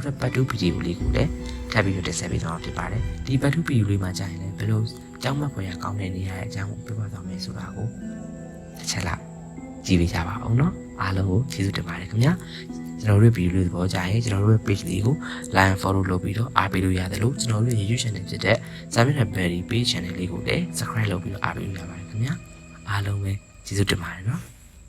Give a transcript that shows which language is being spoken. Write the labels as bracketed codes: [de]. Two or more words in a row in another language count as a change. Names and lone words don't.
[my] ပ်ပတ်တူးဗီဒီယိုလေးကိုလည်းထပ်ပြီးတော့တင်ဆက်ပေးသွားမှာဖြစ်ပါတယ်ဒီပတ်တူးဗီဒီယိုလေးမှာကြာရင်လည်းဘယ်လိုကြောင်းမပေါ်ရကောင်းတဲ့နေရာရဲ့အကြောင်းကိုပြောပြသွားမယ်ဆိုတာကိုတစ်ချက်လောက်ကြည့်ပေးကြပါအောင်နော်အားလုံးကိုကျေးဇူးတင်ပါတယ်ခင်ဗျာကျွန်တော်တို့ဗီဒီယိုလေးသဘောကျရင်ကျွန်တော်တို့ရဲ့ page လေးကို [en] like and follow [my] လုပ်ပြီးတော့အားပေးလို့ရတယ်လို့ကျွန်တော်တို့ရဲ့ YouTube channel ဖြစ်တဲ့ Samuel Berry page channel လေးကိုလည်း subscribe လုပ်ပြီးတော့အားပေးလို့ရပါတယ်ခင်ဗျာအားလုံးပဲကျေးဇူးတင်ပါတယ်နော်